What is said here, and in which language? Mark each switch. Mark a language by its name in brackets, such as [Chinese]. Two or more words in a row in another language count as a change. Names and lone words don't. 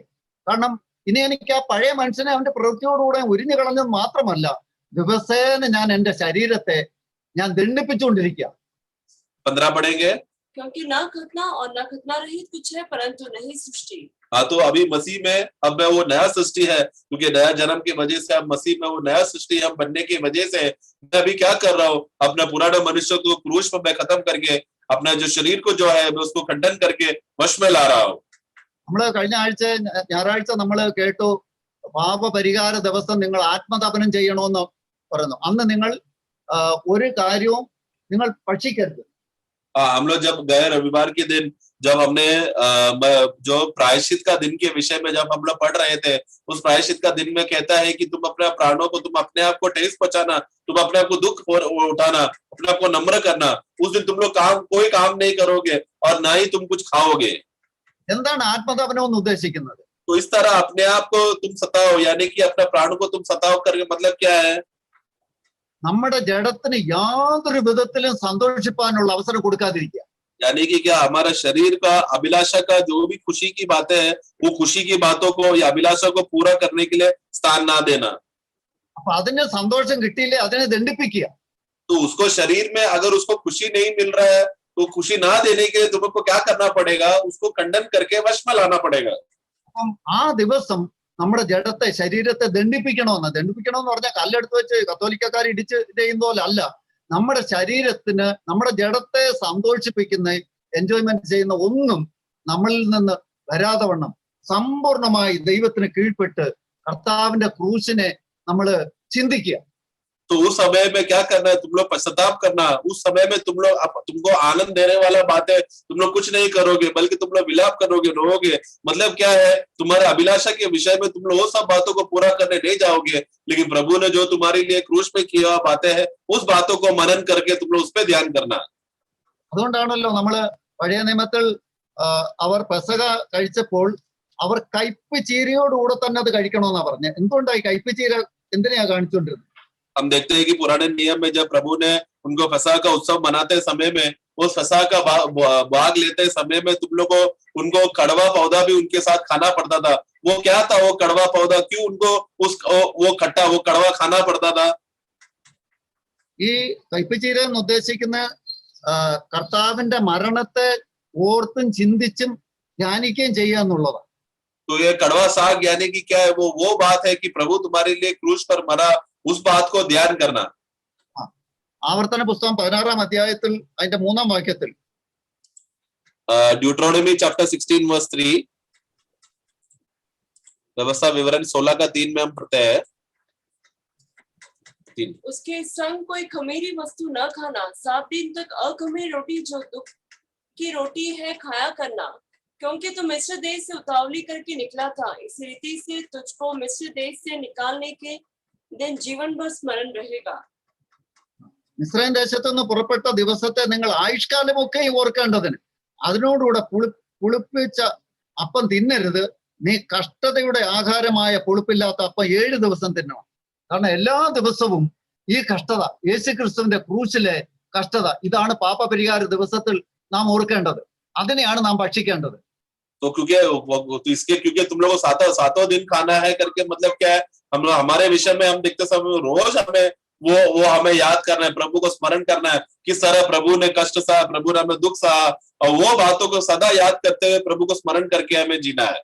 [Malayalam] കാരണം ഇനി എനിക്ക് ആ പഴയ മനുഷ്യനെ അവന്റെ പ്രവൃത്തിയോടുകൂടെ ഉരിഞ്ഞു കളഞ്ഞത് മാത്രമല്ല, ദിവസേന ഞാൻ എന്റെ ശരീരത്തെ ഞാൻ ദണ്ഡിപ്പിച്ചുകൊണ്ടിരിക്കുക. [Hindi] 15 पढ़ेंगे। क्योंकि न खतना और न खतना रहित कुछ है, परंतु नई सृष्टि। हाँ, तो अभी मसीह में अब मैं वो नया सृष्टि है, क्योंकि नया जन्म की वजह से अब मसीह में वो नया सृष्टि हम बनने की वजह से मैं अभी क्या कर रहा हूँ, अपना पुराना मनुष्य को क्रूस पर मैं खत्म करके अपना जो शरीर को जो है मैं उसको खंडन करके वश में ला रहा हूँ। [Malayalam] നമ്മള് കഴിഞ്ഞ ആഴ്ച ഞായറാഴ്ച നമ്മൾ കേട്ടു, പാപപരിഹാര ദിവസം നിങ്ങൾ ആത്മതപനം ചെയ്യണമെന്ന് പറയുന്നു. അന്ന് നിങ്ങൾ ഒരു കാര്യവും നിങ്ങൾ ഭക്ഷിക്കരുത്. [Hindi] हम लोग जब गए रविवार के दिन, जब हमने जो प्रायश्चित का दिन के विषय में जब हम लोग पढ़ रहे थे, उस प्रायश्चित का दिन में कहता है कि तुम अपने प्राणों को, तुम अपने आप को ठेस पहुंचाना, तुम अपने आप को दुख उठाना, अपने आप को नम्र करना, उस दिन तुम लोग कोई काम नहीं करोगे और ना ही तुम कुछ खाओगे। [Malayalam] എന്താണ് ആത്മതപനം എന്ന് ഉദ്ദേശിക്കുന്നത്? [Hindi] तो इस तरह अपने आप को तुम सताओ, यानी कि अपने प्राण को तुम सताओ करके मतलब क्या है? [Malayalam] നമ്മുടെ ജഡത്തിന് യാതൊരു വിധത്തിലും സന്തോഷിപ്പാനുള്ള അവസരം കൊടുക്കാതിരിക്കുക. [Hindi] यानी कि क्या, हमारा शरीर का अभिलाषा का जो भी खुशी की बातें हैं, वो खुशी की बातों को या अभिलाषा को पूरा करने के लिए स्थान ना देना. [Malayalam] അപ്പൊ അതിന് സന്തോഷം കിട്ടിയില്ലേ അതിനെ ദണ്ഡിപ്പിക്കുക. [Hindi] तो उसको शरीर में अगर उसको खुशी नहीं मिल रहा है, तो खुशी ना देने के लिए तुमको क्या करना पड़ेगा? उसको खंडन करके वश में लाना पड़ेगा. [Malayalam] അപ്പം ആ ദിവസം നമ്മുടെ ജഡത്തെ, ശരീരത്തെ ദണ്ഡിപ്പിക്കണമെന്ന് പറഞ്ഞാൽ കല്ലെടുത്ത് വെച്ച് കത്തോലിക്കക്കാർ ഇടിച്ച് ചെയ്യുന്ന പോലെ അല്ല. നമ്മുടെ ശരീരത്തിന്, നമ്മുടെ ജഡത്തെ സന്തോഷിപ്പിക്കുന്ന, എൻജോയ്മെന്റ് ചെയ്യുന്ന ഒന്നും നമ്മളിൽ നിന്ന് വരാതെ വണ്ണം സമ്പൂർണമായി ദൈവത്തിന് കീഴ്പ്പെട്ട് കർത്താവിന്റെ ക്രൂശിനെ നമ്മൾ ചിന്തിക്കുക. [Hindi] तो उस समय में क्या करना है? तुम लोग पश्चाताप करना. उस समय में तुमको आनंद देने वाला बात है, तुम लोग कुछ नहीं करोगे, बल्कि तुम लोग विलाप करोगे, रोओगे. मतलब क्या है? तुम्हारे अभिलाषा के विषय में तुम लोग वो सब बातों को पूरा करने नहीं जाओगे, लेकिन प्रभु ने जो तुम्हारे लिए क्रूस पे किया बातें हैं, उस बातों को मनन करके तुम लोग उस पर ध्यान करना. [Malayalam] അതുകൊണ്ടാണല്ലോ നമ്മള് പഴയ നിയമത്തിൽ അവർ പെസഹ കഴിച്ചപ്പോൾ അവർ കയ്പ് ചീരയോടുകൂടെ തന്നെ അത് കഴിക്കണമെന്നാ പറഞ്ഞത്. എന്തുകൊണ്ടായി കയ്പ് ചീര എന്തിനാ കാണിച്ചുകൊണ്ടിരുന്നത്? [Hindi] हम देखते हैं कि पुराने नियम में जब प्रभु ने उनको फसह का उत्सव मनाते समय में, उस फसह का भाग लेते समय में तुम लोग को उनको कड़वा पौधा भी उनके साथ खाना पड़ता था. वो क्या था वो कड़वा पौधा? क्यों उनको वो खट्टा, वो कड़वा खाना पड़ता था? [Malayalam] ഈ കയ്പ് ചീര എന്ന് ഉദ്ദേശിക്കുന്ന കർത്താവിന്റെ മരണത്തെ ഓർത്തും ചിന്തിച്ചും ധ്യാനിക്കുകയും ചെയ്യുക എന്നുള്ളതാണ്. [Hindi] तो ये कड़वा साग यानी कि क्या है? वो बात है कि प्रभु तुम्हारे लिए क्रूस पर मरा, उस बात को ध्यान करना. [Malayalam] ആവർത്തന പുസ്തകം 16-ാം അധ്യായത്തിൽ അതിന്റെ 3-ാം വാക്യത്തിൽ [English] Deuteronomy chapter 16 verse 3, [Hindi] व्यवस्था विवरण 16 का 3 में हम पढ़ते हैं. उसके संग कोई खमीरी वस्तु न खाना, 7 दिन तक अखमीर रोटी जो दुख की रोटी है खाया करना, क्योंकि तू मिस्र देश से उतावली करके निकला था. इस रीति से तुझको मिस्र देश से निकालने के दिन जीवन भर स्मरण रहेगा। [Malayalam] മിസ്രൈം ദേശത്തു നിന്ന് പുറപ്പെട്ട ദിവസത്തെ നിങ്ങൾ ആയുഷ്കാലമൊക്കെ ഓർക്കേണ്ടതിന് അതിനോടുകൂടെ പുളിപ്പിച്ച അപ്പം തിന്നരുത്. നീ കഷ്ടതയുടെ ആഹാരമായ പുളിപ്പില്ലാത്ത അപ്പം 7 ദിവസം തിന്നണം. കാരണം എല്ലാ ദിവസവും ഈ കഷ്ടത, യേശുക്രിസ്തുവിന്റെ ക്രൂശിലെ കഷ്ടത, ഇതാണ് പാപപരിഹാര ദിവസത്തിൽ നാം ഓർക്കേണ്ടത്. അതിനെയാണ് നാം ഭക്ഷിക്കേണ്ടത്. [Hindi] तो क्योंकि तुम लोगों को सातों दिन खाना है करके मतलब क्या है, हम लोग हमारे विषय में हम देखते समय रोज हमें वो हमें याद करना है, प्रभु को स्मरण करना है, किस तरह प्रभु ने कष्ट सहा, प्रभु ने हमें दुख सहा, और वो बातों को सदा याद करते हुए प्रभु को स्मरण करके हमें जीना है.